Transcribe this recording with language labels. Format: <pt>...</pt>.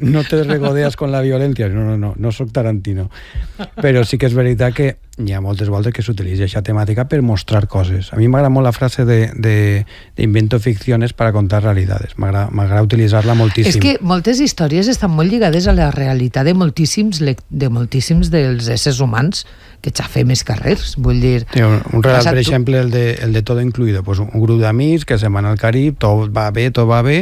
<es>No te regodeas con la violència.</es> <ca>No soc Tarantino. Però sí que és veritat que hi ha moltes voltes que s'utilitza aquesta temàtica per mostrar coses. A mi m'agrada molt la frase de</ca> <es>invento ficciones para contar realidades.</es> <ca>M'agrada utilitzar-la moltíssim. És que moltes històries estan molt lligades a la realitat de moltíssims dels éssers humans que xafem els carrers, vull dir... Sí, un relat, per exemple, el de Todo Incluido, pues un grup d'amics que se van al Carib, tot va bé...</ca>